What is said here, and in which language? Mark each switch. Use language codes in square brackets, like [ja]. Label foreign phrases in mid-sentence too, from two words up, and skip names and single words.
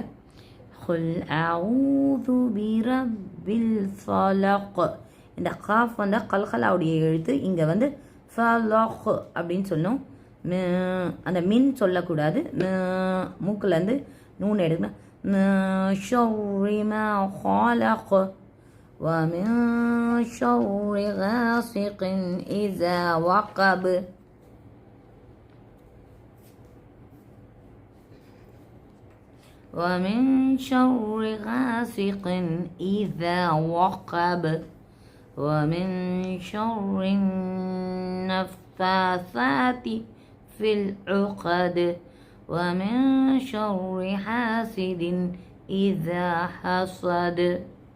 [ar] قل أعوذ برب الفلق, [ta] இந்த காஃப் வந்து கல்கலாவுடைய எழுத்து. இங்கே வந்து ஃபலக் அப்படின்னு சொல்லணும். அந்த மின் சொல்லக்கூடாது. மூக்கிலேருந்து நூன் எடுக்கணும். [ar] شر ما خلق ومن شر غاسق إذا وقب ومن شر غاسق إذا وقب ومن شر النفاثات في العقد ومن شر حاسد إذا حسد.